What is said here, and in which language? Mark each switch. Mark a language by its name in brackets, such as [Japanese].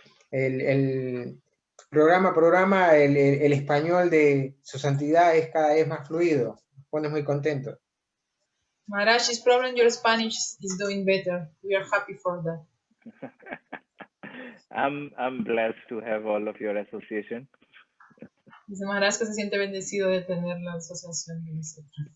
[Spanish] El programa, el español de Su Santidad es cada vez más fluido. Nos pone muy contentos. [English] Maharaj's problem, your Spanish is doing better. We are happy for that. I'm blessed to have all of your association. [Spanish] Dice Maharaj que se siente bendecido de tener la asociación de nosotros.